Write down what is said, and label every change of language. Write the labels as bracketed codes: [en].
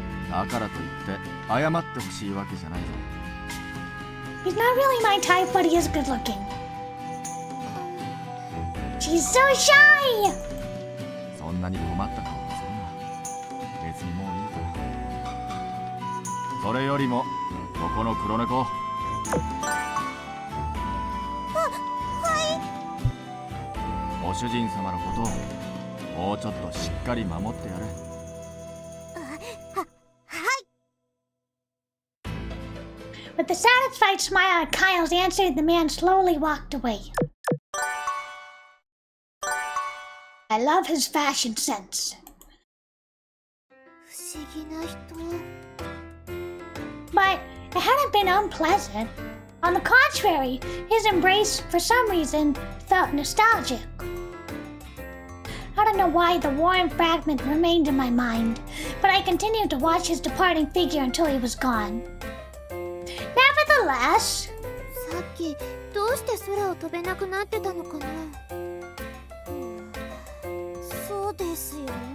[ja] だからといって謝ってほしいわけじゃないぞ。 [en] He's not really my type, but he is good looking. She's so shy! [ja] そんなに困った顔をするな。別にもういいから。それよりもここの黒猫。ご主人様のことをもうちょっとしっかり守ってやれ。 [en] With a satisfied smile at Kyle's answer, the man slowly walked away. I love his fashion sense. [ja] 不思議な人 [en] But it hadn't been unpleasant. On the contrary, his embrace, for some reason, felt nostalgic. I don't know why the warm fragment remained in my mind, but I continued to watch his departing figure until he was gone. Nevertheless, [ja] さっきどうして空を飛べなくなってたのかなそうですよね